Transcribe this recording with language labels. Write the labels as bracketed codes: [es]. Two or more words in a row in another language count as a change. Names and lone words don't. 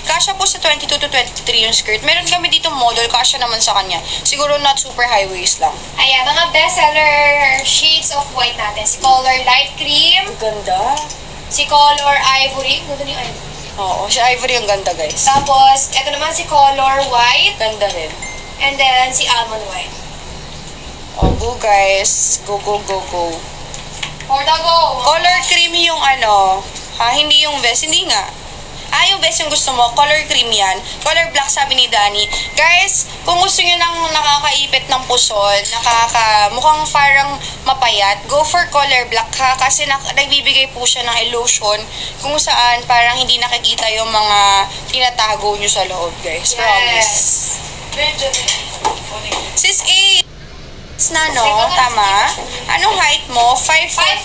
[tl] kasya po sa 22 to 23 yung skirt. Meron kami dito model, kasya naman sa kanya. [en] Siguro not super high waist lang. [tl] Ayan, mga [en] bestseller shades of white [tl] natin. [en] Si color light cream, [tl] Ganda. si [en] color ivory. [tl] Ganda ni ivory. Oo, si Ivory yung ganda, guys. Tapos, ito naman si [en] color white. [tl] Ganda rin. [en] And then, si almond white. Oh, go guys. Go, go, go, go. For the go! Color cream [tl] yung ano, hindi yung vest. Hindi nga. Yung vest yung gusto mo. [en] Color cream [tl] yan. [en] Color black, [tl] sabi ni Danny. Guys, kung gusto nyo ng nakakaipit ng pusol, mukhang parang mapayat, [en] go for color black ha. [tl] Kasi nagbibigay po siya ng illusion kung saan parang hindi nakikita yung mga tinatago nyo sa loob, guys. Promise. Sis A, na no? Tama? Anong height mo? 5'4".